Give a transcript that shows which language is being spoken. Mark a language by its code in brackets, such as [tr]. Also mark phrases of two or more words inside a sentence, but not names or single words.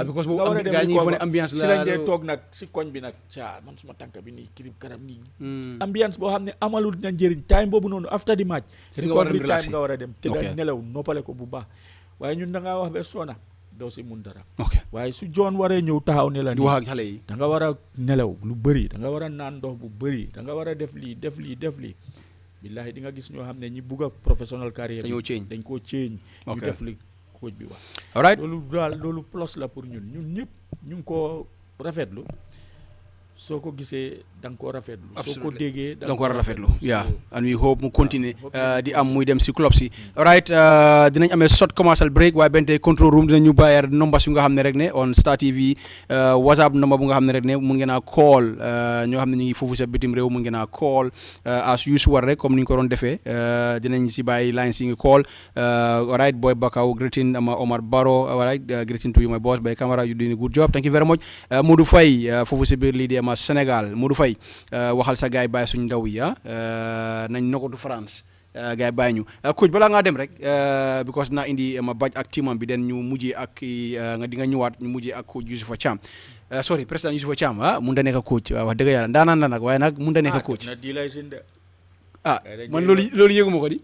[wo] ambiance la si lañ dee toog nag si koñ bi nag man suma tànk bi nii kirib karam nii ambiance boo xam ne amalul na njëriñ time boobu noonu [en] after the match recovery time [wo] nga war a dem te nga nelaw noppale ko bu baax waaye ñun da ngaa wax ba sona doo si mun dara waaye su John waree ñëw taxaw ne la di wax ak xale yi da nga war a nelaw lu bëri da nga war a naan ndox bu bëri da nga war a def lii billahi di nga gis ñoo xam ne ñi bugg a [fr] professional carrière [wo] dañ koo change ñu def li coach bi wax. [en] all right [wo] loolu plus la pour ñun ñëpp ñu ngi ko rafetlu soo ko gisee da nga koo rafetlu. soo ko déggee da nga ko war a rafetlu. [en] yeah and we hope [wo] mu continue di am muy dem si club si. [en] all right [wo] dinañ amee [en] short commercial break [wo] waaye benn tey [en] control room [wo] dinañu bàyyi numbers yu nga xam ne rek ne on [en] Star TV WhatsApp number [wo] bu nga xam ne rek ne mun ngeen a call ñoo xam ne ñu ngi foofu sa bitim réew mun ngeen a call [en] as usual [wo] rek comme ni ñu ko doon defee dinañ si bàyyi lines yi ngi call [en] all right boy [wo] Bakaw [en] greeting Omar Barrow all right greeting to you my boss Bay Camara you doing a good job thank you very much [wo] Modou Faye foofu si biir lii di ma Sénégal Modou Faye waxal sa gaay bàyyi suñu ndaw yi nañ nokatu France gaay bàyyi ñu coach balaa ngaa dem rek because naa indi ma baj ak teamam bi den ñu mujjee ak nga di nga ñëwaat ñu mujjee ak coach Youssoufa Thiam sorry président Youssoufa Thiam mun da nekk coach wax dëgg yàlla ndaanaan la nag waaye nag mun da nekk coach man loolu yëguma ko di